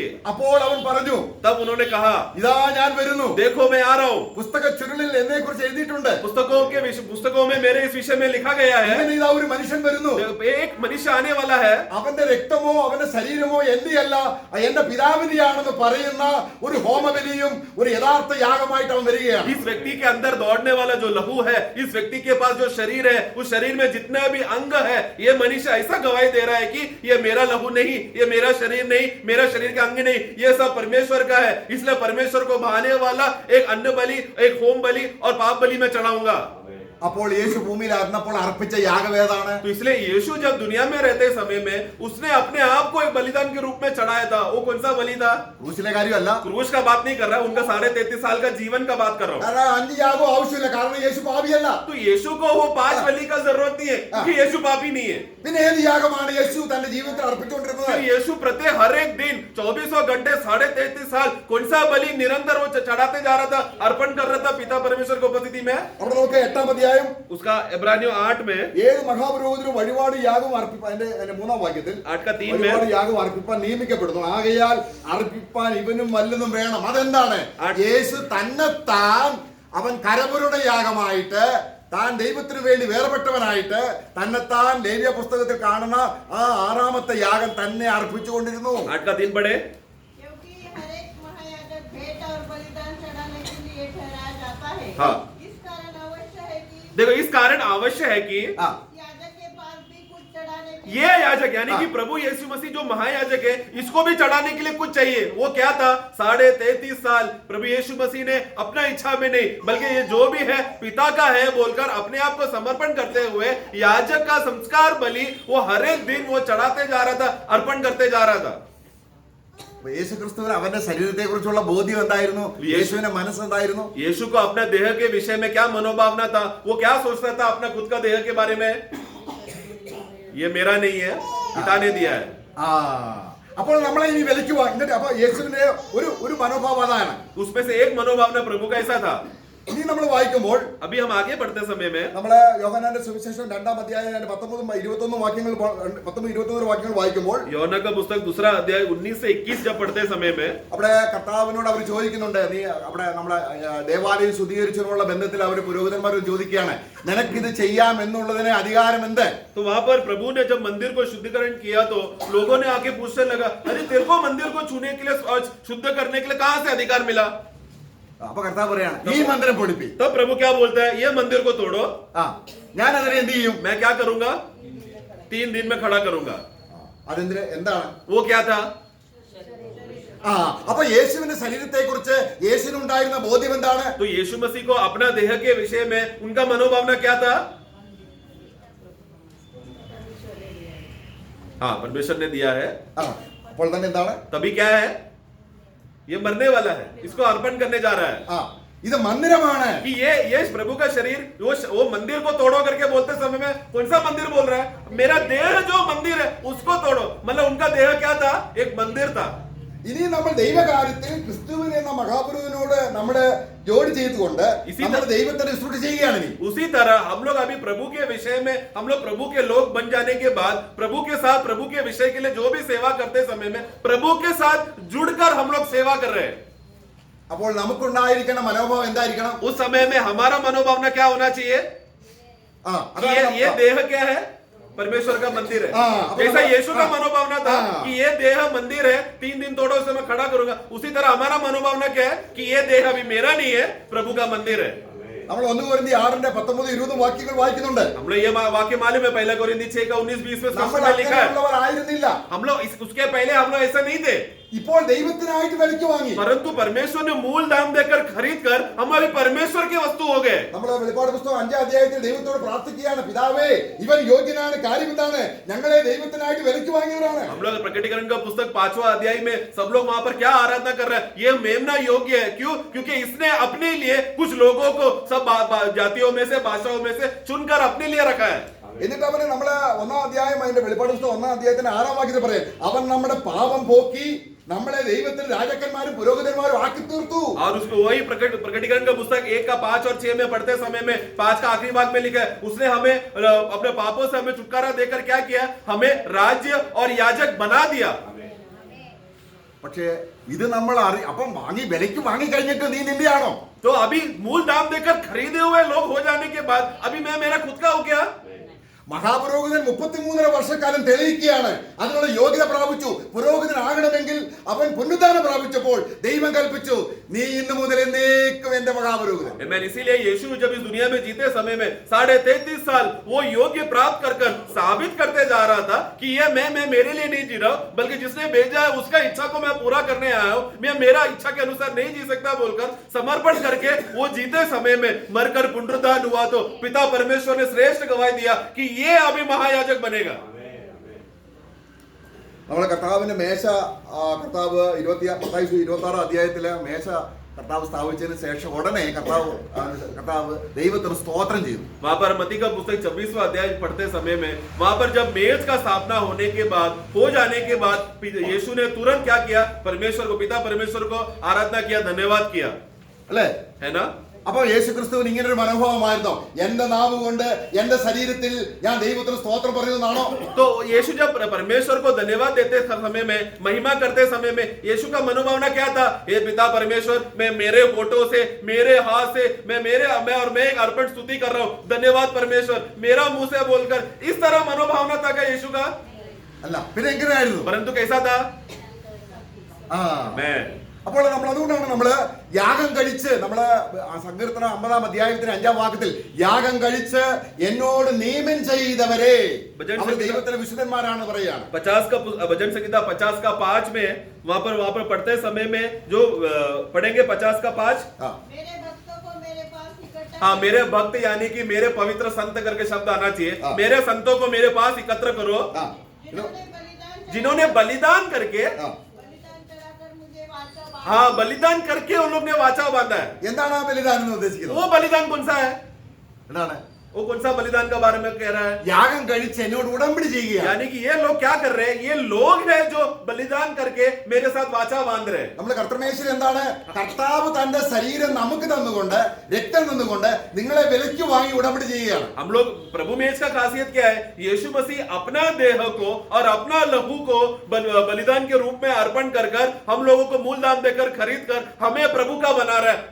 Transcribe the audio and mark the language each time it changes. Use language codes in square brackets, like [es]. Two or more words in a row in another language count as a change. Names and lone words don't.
[ml] അപ്പോൾ അവൻ പറഞ്ഞു, [hi] तब उन्होंने कहा, [ml] ഇതാ ഞാൻ വരുന്നു, [hi] देखो मैं आ रहा हूँ. [ml] പുസ്തക ചുരുളിൽ എന്നെ കുറിച്ച് എഴുതിയിട്ടുണ്ട്. [hi] पुस्तकों में मेरे इस विषय में लिखा गया है, [ml] ഇങ്ങനെ ഇതാ ഒരു മനുഷ്യൻ വരുന്നു, [hi] एक मनुष्य आने वाला है, [ml] അവന്റെ രക്തമോ അവന്റെ ശരീരമോ എന്റെയല്ല, എന്റെ പിതാവിന്റെയാണെന്ന് പറയുന്ന ഒരു ഹോമബലിയും ഒരു യഥാർത്ഥ യാഗമായിട്ട് അവൻ വരികയാണ്. [hi] इस व्यक्ति के अंदर दौड़ने वाला जो लहू है, इस व्यक्ति के पास जो शरीर है, उस शरीर में जितने भी अंग है, ये मनुष्य ऐसा गवाही दे रहा है कि ये मेरा लहू नहीं, ये मेरा शरीर नहीं, मेरा शरीर का अंग नहीं, ये सब परमेश्वर का है. इसलिए परमेश्वर को भाने वाला एक अन्न बलि, एक होम बलि और पाप बलि मैं चढ़ाऊंगा. [ml] അപ്പോൾ യേശു ഭൂമിയിലായിരുന്നപ്പോൾ അർപ്പിച്ച യാഗം ഏതാണ്? [hi] तो इसलिए यीशु जब दुनिया में रहते समय में उसने अपने आप को एक बलिदान के रूप में चढ़ाया था. वो कौन सा बलि था? [ml] ക്രൂശിലെ കാര്യമല്ല, [hi] क्रूस का बात नहीं कर रहा, उनका 33.5 साल का जीवन का बात कर रहा हूँ. [ml] കാരണം 5 യാഗം ആവശ്യമില്ല, കാരണം യേശു പാപിയല്ല. [hi] तो यीशु को वो 5 बलि का जरूरत नहीं है, क्योंकि यीशु पापी नहीं है. [ml] പിന്നെ ഏത് യാഗമാണ് യേശു തന്റെ ജീവിതത്തിൽ അർപ്പിച്ചുകൊണ്ടിരുന്നത്? [hi] फिर यीशु प्रत्येक हर एक दिन 24 घंटे 33.5 साल कौन सा बलि निरंतर वो चढ़ाते जा रहा था, अर्पण कर रहा था पिता परमेश्वर की उपस्थिति में. [ml] അവിടെ നമുക്ക് 8-ാം അധ്യായം [hi] उसका इब्रानियों 8 में [ml] ഏത് മഹാപുരോഹിതനും വഴിപാട് യാഗം അർപ്പിപ്പാൻ, അതിന്റെ 3-ാം വാക്യത്തിൽ 8:3 വഴിപാട് [hi] में [ml] യാഗം അർപ്പിപ്പാൻ നിയമിക്കപ്പെടുന്നു, ആകയാൽ അർപ്പിപ്പാൻ ഇവനും വല്ലതും വേണം. അതെന്താണ്? യേശു തന്നെത്താൻ അവൻ കരപുരുടെ യാഗമായിട്ട്, താൻ ദൈവത്തിന് വേണ്ടി വേർപെട്ടവനായിട്ട് തന്നെത്താൻ ലേവ്യ പുസ്തകത്തിൽ കാണുന്ന ആ 6-ാമത്തെ യാഗം തന്നെ അർപ്പിച്ചുകൊണ്ടിരുന്നു. [hi] 8:3 पढ़े. क्योंकि हर एक महायाजक भेंट और बलिदान चढ़ाने के लिए ठहराया जाता है. हाँ. इस कारण अवश्य है कि देखो इस कारण आवश्यक है कि याजक के पास भी कुछ चढ़ाने के ये याजक यानी कि प्रभु यीशु मसीह जो महायाजक है, इसको भी चढ़ाने के लिए कुछ चाहिए. वो क्या था? 33.5 साल प्रभु यीशु मसीह ने अपना इच्छा में नहीं, बल्कि ये जो भी है पिता का है बोलकर अपने आप को समर्पण करते हुए याजक का संस्कार बलि वो हर एक दिन वो चढ़ाते जा रहा था, अर्पण करते जा रहा था. [ml] യേശു ക്രിസ്തുവിന് അവന്റെ ശരീരത്തെ കുറിച്ചുള്ള ബോധ്യം എന്തായിരുന്നു? യേശുവിന്റെ മനസ്സെന്തായിരുന്നു? [hi] यीशु को अपने देह के विषय में क्या मनोभावना था? वो क्या सोचता था अपना खुद का देह के बारे में? ये मेरा नहीं है, पिता ने दिया है. [ml] അപ്പോൾ നമ്മളെ ഇനി വിലയ്ക്കുവാ. എന്നിട്ട് അപ്പൊ യേശുവിന്റെ ഒരു മനോഭാവം അതാണ്. [hi] उसमें से एक मनोभावना प्रभु का ऐसा था. [ml] ഇനി നമ്മൾ വായിക്കുമ്പോൾ [hi] अभी हम आगे बढ़ते समय में [ml] നമ്മള് യോഹന്നാന്റെ സുവിശേഷം 2-ാം അധ്യായം 19-21 വാക്യങ്ങൾ 19-21 വാക്യങ്ങൾ വായിക്കുമ്പോൾ [hi] യോഹന്നാൻ का पुस्तक 2 अध्याय 19 से 21 जब पढ़ते समय में [ml] അവിടെ കർത്താവിനോട് അവർ ചോദിക്കുന്നുണ്ട്, നീ അവിടെ നമ്മളെ ദേവാലയം ശുദ്ധീകരിച്ചതിനുള്ള ബന്ധത്തിൽ അവർ പുരോഹിതന്മാരോട് ചോദിക്കുകയാണ്, നിനക്കിത് ചെയ്യാം എന്നുള്ളതിന് അധികാരം എന്ത്? [hi] तो वहां पर प्रभु ने जब मंदिर को शुद्धिकरण किया तो लोगों ने आके पूछने लगा, अरे तेरे को मंदिर को छूने के लिए और शुद्ध करने के लिए कहां से अधिकार मिला? [ml] അപ്പൊ കർത്താവ് പറയാണ്, ഈ മന്ദിരം പൊടിപ്പി. [hi] तब प्रभु क्या बोलता है, ये मंदिर को तोड़ो. [ml] ഞാൻ അതിനെ എന്ത് ചെയ്യും? [hi] मैं क्या करूंगा? 3 दिन में खड़ा करूंगा. [ml] അതെന്തിന്? എന്താണ്? [hi] वो क्या था? [ml] അപ്പൊ യേശുവിന്റെ ശരീരത്തെ കുറിച്ച് യേശുവിനുണ്ടായിരുന്ന ബോധ്യം എന്താണ്? [hi] तो यीशु मसीह को अपना देह के विषय में उनका मनोभावना क्या था? हाँ परमेश्वर ने दिया है, [ml] ആ അപ്പോൾ തന്നെ എന്താണ്? [hi] तभी क्या है, ये मरने वाला है, इसको अर्पण करने जा रहा है। [ml] ആ ഇത് മന്ദിരമാണ്. [hi] कि ये प्रभु का शरीर, वो मंदिर को तोड़ो करके बोलते समय में कौन सा मंदिर बोल रहा है? मेरा देह जो मंदिर है उसको तोड़ो, मतलब उनका देह क्या था? एक मंदिर था। [ml] ഇനി നമ്മൾ ദൈവകാര്യത്തിൽ ക്രിസ്തുവിൻ എന്ന മഹാപുരുഷനോട് നമ്മുടെ ജോലി ചെയ്തുകൊണ്ട് നമ്മൾ ദൈവത്തെ ശുശ്രൂഷ ചെയ്യുകയാണ്. ഇനി [hi] उसी तरह हम लोग अभी प्रभु के विषय में, हम लोग प्रभु के लोग बन जाने के बाद प्रभु के साथ, प्रभु के विषय के लिए जो भी सेवा करते समय में प्रभु के साथ जुड़कर हम लोग सेवा कर रहे हैं। [ml] അപ്പോൾ നമുക്കുണ്ടായിരിക്കുന്ന മനോഭാവം എന്തായിരിക്കണം? [hi] उस समय में हमारा मनोभावना क्या होना चाहिए? ആ कि ये देह क्या है? परमेश्वर का मंदिर है। जैसा यीशु का मनोभावना था कि ये देह मंदिर है, 3 दिन तोड़ो उसे मैं खड़ा करूंगा, उसी तरह हमारा मनोभावना क्या है कि ये देह अभी मेरा नहीं है, प्रभु का मंदिर है। [ml] നമ്മൾ 1 കൊരിന്ത്യർ 6:19-20 വാക്യങ്ങൾ വായിക്കുന്നുണ്ട്. [hi] हम लोग ये वाक्य मालूम है, 1 कोरिन्थियों 6:19-20 में [ml] നമ്മൾ [hi] स्पष्ट लिखा है। [ml] അങ്ങനെയുള്ളവരായിരുന്നില്ല. [hi] हम लोग उसके पहले हम लोग ऐसा नहीं थे, [ml] ഇപ്പോൾ ദൈവത്തിനായിട്ട് വിലയ്ക്ക് വാങ്ങി. [hi] परंतु परमेश्वर ने मूल दाम देकर खरीद कर हम अभी परमेश्वर की वस्तु हो गए। [ml] നമ്മൾ വെളിപ്പാട് പുസ്തകം 5-ാം അധ്യായത്തിൽ ദൈവത്തോട് പ്രാർത്ഥിക്കുകയാണ്, പിതാവേ ഇവൻ യോഗ്യനാണ്, കാര്യം എന്താണ്? ഞങ്ങളെ ദൈവത്തിനായിട്ട് വിലയ്ക്ക് വാങ്ങിയവരാണ്. [hi] हम लोग प्रकटीकरण का पुस्तक 5वां अध्याय में सब लोग वहां पर क्या आराधना कर रहे हैं? ये मेमना योग्य है, क्यों? क्योंकि इसने अपने लिए कुछ लोगों को सब जातियों में से, भाषाओं में से चुनकर अपने लिए रखा है। [ml] എന്നിട്ട് അവന് നമ്മള് 1-ാം അധ്യായം, അതിന്റെ വെളിപ്പാട് പുസ്തകം 1-ാം അധ്യായത്തിന്റെ 6-ാം വാക്യത്തിൽ പറയും, അവൻ നമ്മുടെ പാപം പോക്കി നമ്മളെ ദൈവത്തിൽ രാജാക്കന്മാരും പുരോഹിതന്മാരും ആക്കി തീർത്തു. [hi] और उसको वही प्रकटीकरण का पुस्तक 1 का 5 और 6 में पढ़ते समय में 5 का आखिरी भाग में लिखा है, उसने हमें अपने पापों से हमें छुटकारा देकर क्या किया? हमें राज्य और याजक बना दिया। [ml] പക്ഷേ ഇത് നമ്മൾ അപ്പം വാങ്ങി വിലയ്ക്ക് വാങ്ങി കഴിഞ്ഞിട്ട് നീ നിന്റെയാണോ? [hi] तो अभी मूल दाम देकर खरीदे हुए लोग हो जाने के बाद अभी मैं मेरा खुद का हो गया? [ml] മഹാപുരോഹിതൻ 33 വർഷക്കാലം തെളിയിക്കുകയാണ്, അതിനുള്ള യോഗ്യത പ്രാപിച്ചു. പുരോഹിതനാകണമെങ്കിൽ അവൻ പുനരുദ്ധാനം പ്രാപിച്ചപ്പോൾ ദൈവം കൽപ്പിച്ചു, നീ ഇന്നു മുതൽ എന്നേക്കും എന്റെ മഹാപുരോഹിതൻ. [hi] मैं इसीलिए यीशु जब इस दुनिया में जीते समय में 33.5 साल वो योग्य प्राप्त कर साबित करते जा रहा था कि ये मैं मेरे लिए नहीं जी रहा हूं, बल्कि जिसने भेजा है उसका इच्छा को मैं पूरा करने आया हूं, मैं मेरा इच्छा के अनुसार नहीं जी सकता बोलकर समर्पण करके वो जीते समय में मरकर पुनरुद्धान हुआ तो पिता परमेश्वर ने श्रेष्ठ गवाही दिया कि ये अभी महायाजक बनेगा। [ml] നമ്മളെ കർത്താവിന്റെ മേശ, കർത്താവ് 26 അധ്യായത്തിലെ മേശ കർത്താവ് സ്ഥാപിച്ചതിന് ശേഷം ഉടനെ കർത്താവ് ദൈവത്തിന് സ്തോത്രം ചെയ്തു. [hi] वहां पर मत्ती का पुस्तक 26वां अध्याय पढ़ते समय में वहां पर जब मेज का स्थापना होने के बाद, हो जाने के बाद यीशु ने तुरंत क्या किया? परमेश्वर को, पिता परमेश्वर को आराधना किया, धन्यवाद किया, [ml] അല്ലേ? [hi] है ना? [ml] അപ്പൊ യേശു ക്രിസ്തുവിന് ഇങ്ങനെ ഒരു മനോഭാവമായിരുന്നോ? എന്റെ നാവ് കൊണ്ട് എന്റെ ശരീരത്തിൽ ഞാൻ ദൈവത്തിന് സ്തോത്രം പറയുന്നതാണോ? [hi] तो यीशु जब परमेश्वर को धन्यवाद देते समय में, महिमा करते समय में यीशु का मनोभावना क्या था? हे पिता परमेश्वर, मैं मेरे फोटो से, मेरे हाथ से मैं एक अर्पण स्तुति कर रहा हूँ, धन्यवाद परमेश्वर, मेरा मुंह से बोलकर, इस तरह मनोभावना था क्या यीशु का? [ml] അല്ല, പിന്നെ എങ്ങനെയായിരുന്നു? [hi] परंतु कैसा था? मैं [ml] അപ്പോൾ നമ്മൾ അതുകൊണ്ടാണ് നമ്മള് യാഗം കഴിച്ച്, നമ്മള് സങ്കീർത്തനം 50-ാം അധ്യായത്തിന് 5-ാം വാക്യത്തിൽ യാഗം കഴിച്ച് എന്നോട് നിയമം ചെയ്തവരെ അവർ ദൈവത്തിലെ വിശുദ്ധന്മാരാണ് പറയാണ്. [hi] 50 का भजन संहिता 50 का 5 में वहां पर पढ़ते समय में जो पढ़ेंगे 50 का 5, मेरे भक्तों को मेरे पास इकट्ठा, हाँ मेरे भक्त यानी कि मेरे पवित्र संत करके शब्द आना चाहिए, मेरे संतों को मेरे पास एकत्र करो, जिन्होंने बलिदान करके, हाँ बलिदान करके उन लोग ने वाचा बांधा है। [ml] എന്താണ് ആ ബലിദാനം എന്ന് ഉദ്ദേശിക്കുന്നത്? [hi] वो बलिदान कौन सा है? [ml] എന്താണ്? [hi] वो कौन सा बलिदान का बारे में कह रहा है? [ml] യാഗം കഴിച്ച് എന്നോട് ഉടമ്പടി ചെയ്യുക. [hi] यानी कि ये लोग क्या कर रहे हैं? ये लोग हैं जो बलिदान करके मेरे साथ वाचा बांध रहे हैं। [ml] നമ്മുടെ കർത്തൃമേശയിൽ എന്താണ്? കർത്താവ് തന്റെ ശരീരം നമുക്ക് തന്നുകൊണ്ട്, രക്തം തന്നുകൊണ്ട് നിങ്ങളെ വിലയ്ക്ക് വാങ്ങി ഉടമ്പടി ചെയ്യുകയാണ്. [hi] हम लोग प्रभु में इसका खासियत क्या है? यीशु मसीह अपना देह को और अपना लहू को बलिदान के रूप में अर्पण कर हम लोगों को मूल दाम देकर खरीद कर हमें प्रभु का बना रहा है।